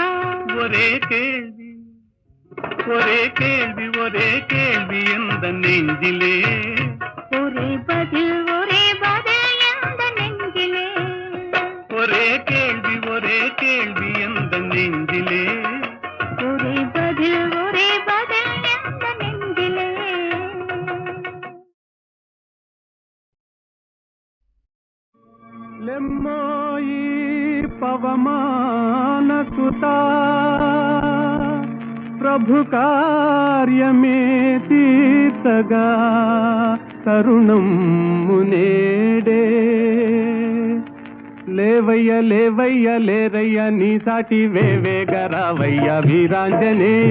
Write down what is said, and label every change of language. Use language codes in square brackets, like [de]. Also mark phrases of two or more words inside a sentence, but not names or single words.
[ta] ஒரே கேள்வி எந்த நெஞ்சிலே ஒரே பதில் எந்த நெஞ்சிலே ஒரே கேள்வி எந்த நெஞ்சிலே ஒரே பதில் எந்த நெஞ்சிலே [te] లెమ్మోయి పవమాన సుతా ప్రభు కార్యమే తీర్చగా తరుణం మునేడే లేవయ్య లేవయ్య లేరయ్య నీ సాటి వేవేగరావయ్య వీరాంజనేయ